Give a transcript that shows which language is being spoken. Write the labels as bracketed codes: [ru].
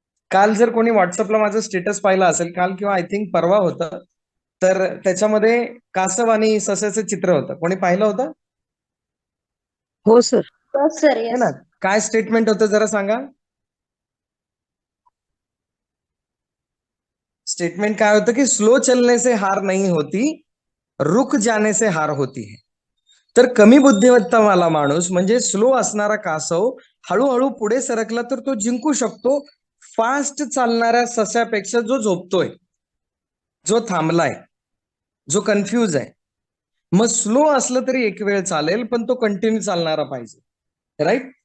[mr] काल जर कोणी व्हॉट्सअपला माझं स्टेटस पाहिलं असेल, काल किंवा आय थिंक परवा होतं, तर त्याच्यामध्ये कासव आणि सस्याचं चित्र होतं. कोणी पाहिलं होतं? हो सर. सर [hi] है ना. [mr] काय स्टेटमेंट होतं जरा सांगा. स्टेटमेंट काय होतं की [hi] स्लो चलने से हार नहीं होती, रुक जाने से हार होती है. [mr] तर कमी बुद्धिमत्ता वाला माणूस म्हणजे स्लो असणारा कासव हळूहळू पुढे सरकला तर तो जिंकू शकतो, फास्ट चालणाऱ्या सस्यापेक्षा जो झोपतोय, जो थांबलाय, जो कन्फ्यूज आहे. मग स्लो असलं तरी एक वेळ चालेल, पण तो कंटिन्यू चालणारा पाहिजे, राईट.